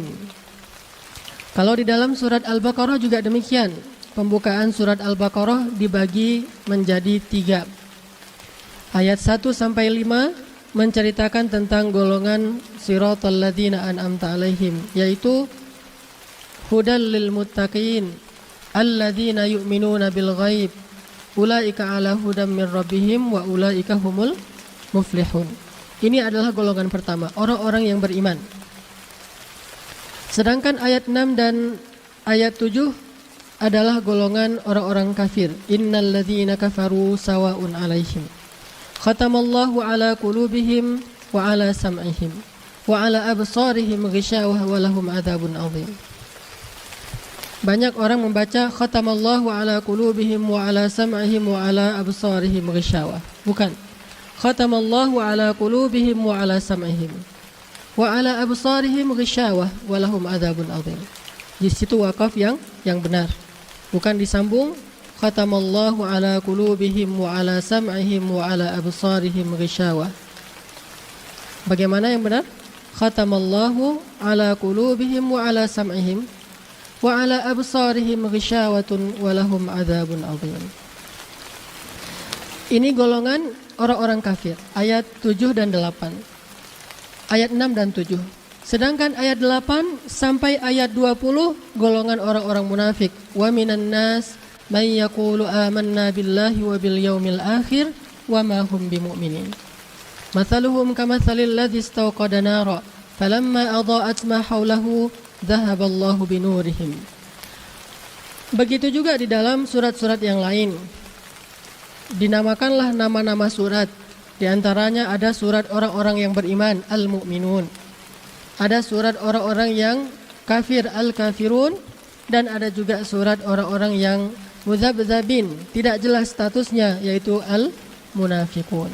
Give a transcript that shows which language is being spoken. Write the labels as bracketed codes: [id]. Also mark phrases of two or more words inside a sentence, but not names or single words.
[id] Kalau di dalam surat Al-Baqarah juga demikian. Pembukaan surat Al-Baqarah dibagi menjadi 3. Ayat 1 sampai 5 menceritakan tentang golongan [ar] صراط الذين أنعمت عليهم, [id] yaitu [ar] هدى للمتقين الذين يؤمنون بالغيب أولئك على هدى من ربهم وأولئك هم المفلحون. [id] Ini adalah golongan pertama, orang-orang yang beriman. Sedangkan ayat 6 dan ayat 7 adalah golongan orang-orang kafir. [ar] إن الذين كفروا سواء عليهم ختم الله على قلوبهم وعلى سمعهم وعلى أبصارهم غشاوة ولهم عذاب عظيم. [id] Banyak orang membaca [ar] ختم الله على قلوبهم وعلى سمعهم وعلى أبصارهم غشاوة. [id] Bukan. [ar] ختم الله على قلوبهم وعلى سمعهم وعلى أبصارهم غشاوة ولهم عذاب عظيم. [id] Di situ wakaf yang benar. [ar] Bukan disambung ختم الله على قلوبهم وعلى سمعهم وعلى أبصارهم غشاوة. [id] Bagaimana yang benar? [ar] ختم الله على قلوبهم وعلى سمعهم وعلى أبصارهم غشاوة ولهم عذاب عظيم. [id] Ini golongan orang-orang kafir, ayat 7 dan 8. Ayat 6 dan 7. Sedangkan ayat 8 sampai ayat 20 golongan orang-orang munafik. [ar] ومن الناس من يقول آمنا بالله وباليوم الآخر وما هم بمؤمنين. مثلهم كمثل الذي استوقد نارا فلما أضاءت ما حوله ذهب الله بنورهم. [id] Begitu juga di dalam surat-surat yang lain. Dinamakanlah nama-nama surat. Di antaranya ada surat orang-orang yang beriman, Al-Mu'minun. Ada surat orang-orang yang kafir, Al-Kafirun. Dan ada juga surat orang-orang yang muzabzabin, tidak jelas statusnya, yaitu Al-Munafiqun.